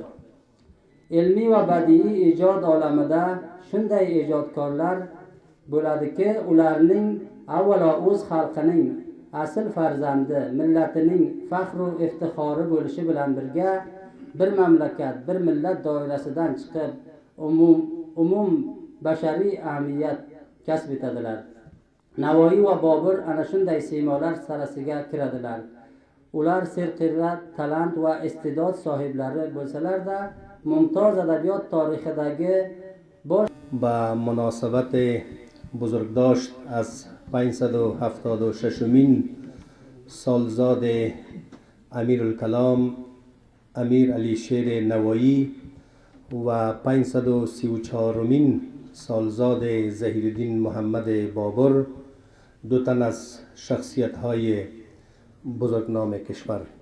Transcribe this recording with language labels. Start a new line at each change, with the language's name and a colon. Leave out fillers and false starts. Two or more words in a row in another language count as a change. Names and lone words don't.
Uzbek: Ilmiy va badiiy ijod olamida shunday ijodkorlar bo'ladiki, ularning avvalo o'z xalqining asl farzandi, millatining faxr va iftixori bo'lishi bilan birga bir mamlakat, bir millat doirasidan chiqib, umum bashariy ahamiyat kasb etadilar. Navoiy va Bobur ana shunday siymolar sarasiga kiradilar. Ular serqirrat, talant va iste'dod sohiblari bo'lsalar-da, mumtoz adabiyot tarixidagi
Persian: با مناسبت بزرگداشت از 576مین سالزاد امیرالکلام امیر علیشیر نوایی و 534مین سالزاد ظهیرالدین محمد بابر، دو تن از شخصیت‌های بزرگنام کشور.